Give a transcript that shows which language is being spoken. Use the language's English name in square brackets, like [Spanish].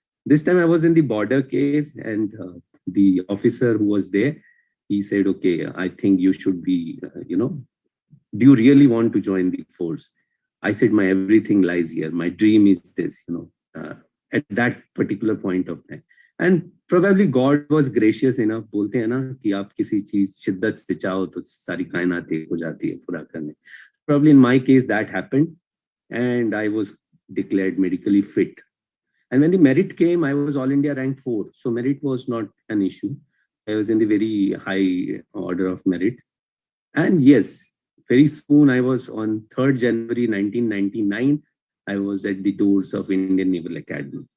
[English] This time I was in the border case, and the officer who was there, he said, "Okay, I think you should be, do you really want to join the force?" I said, my everything lies here. My dream is this, at that particular point of time. And probably God was gracious enough. [Hindi] बोलते हैं ना कि आप किसी चीज शिद्दत से चाहो तो सारी कायनात एक हो जाती है पूरा करने. [English] Probably in my case that happened, and I was declared medically fit. And when the merit came, I was All India rank 4. So merit was not an issue. I was in the very high order of merit. And yes, very soon, I was on 3rd January 1999, I was at the doors of Indian Naval Academy.